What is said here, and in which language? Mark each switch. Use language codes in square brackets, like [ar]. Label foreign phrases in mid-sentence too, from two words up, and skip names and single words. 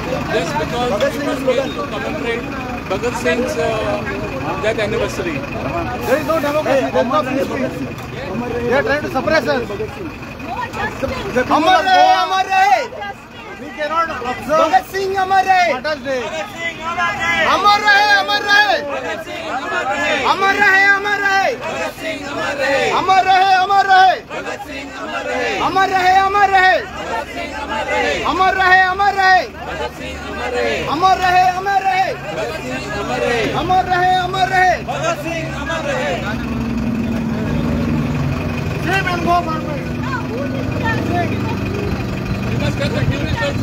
[en] just because people came to commemorate Bhagat Singh's death anniversary. There is no democracy. There is no freedom. They are trying to suppress us. [hi] अमर रहे, अमर रहे. [en] We cannot observe [hi] भगत सिंह अमर रहे. [en] Father's Day. [hi] अमर रहे, अमर रहे. अमर रहे, अमर रहे. अमर रहे, अमर रहे. अमर रहे, अमर रहे. अमर रहे, अमर रहे. अमर रहे, अमर रहे. अमर रहे, अमर रहे. [en] Save and go forward. You must get the tourists also.